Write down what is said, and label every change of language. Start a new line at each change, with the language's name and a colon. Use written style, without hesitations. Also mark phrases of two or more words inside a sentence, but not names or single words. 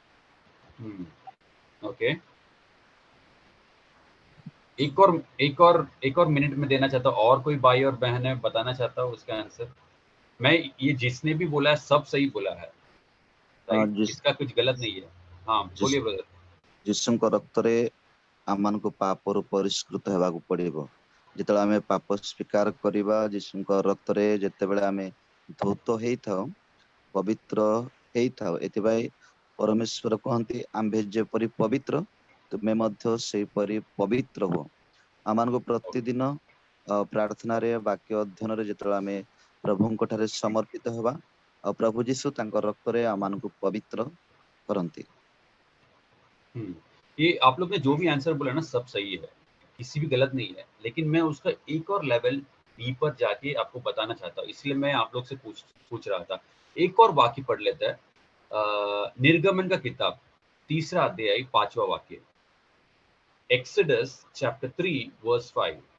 Hindi: ओके, एक और मिनट में देना चाहता हूँ। और कोई भाई और बहन है, बताना चाहता हूँ उसका आंसर। मैं ये जिसने भी बोला है सब सही बोला है, राइट? इसका कुछ गलत नहीं है। हाँ बोलिए ब्रदर।
Odia: ଯୀଶୁଙ୍କ ରକ୍ତରେ ଆମମାନଙ୍କୁ ପାପରୁ ପରିଷ୍କୃତ ହେବାକୁ ପଡିବ। ଯେତେବେଳେ ଆମେ ପାପ ସ୍ୱୀକାର କରିବା, ଯୀଶୁଙ୍କ ରକ୍ତରେ ଯେତେବେଳେ ଆମେ ଧୌତ ହେଇଥାଉ, ପବିତ୍ର ହେଇଥାଉ, ଏଥିପାଇଁ ପରମେଶ୍ୱର କହନ୍ତି ଆମ୍ଭେ ଯେପରି ପବିତ୍ର ତୁମେ ମଧ୍ୟ ସେହିପରି ପବିତ୍ର ହୁଅ। ଆମମାନଙ୍କୁ ପ୍ରତିଦିନ ପ୍ରାର୍ଥନାରେ, ବାକ୍ୟ ଅଧ୍ୟୟନରେ ଯେତେବେଳେ ଆମେ ପ୍ରଭୁଙ୍କ ଠାରେ ସମର୍ପିତ ହେବା, ଆଉ ପ୍ରଭୁ ଯୀଶୁ ତାଙ୍କ ରକ୍ତରେ ଆମମାନଙ୍କୁ ପବିତ୍ର କରନ୍ତି।
Hindi: ये आप लोग ने जो भी आंसर बोला ना सब सही है, किसी भी गलत नहीं है, लेकिन मैं उसका एक और
English: level deeper
Hindi: जाके आपको बताना चाहता हूँ, इसलिए मैं आप लोग से पूछ रहा था। एक और वाक्य पढ़ लेता है, निर्गमन का किताब 3रा अध्याय 5वां वाक्य,
English: Exodus chapter 3 verse 5.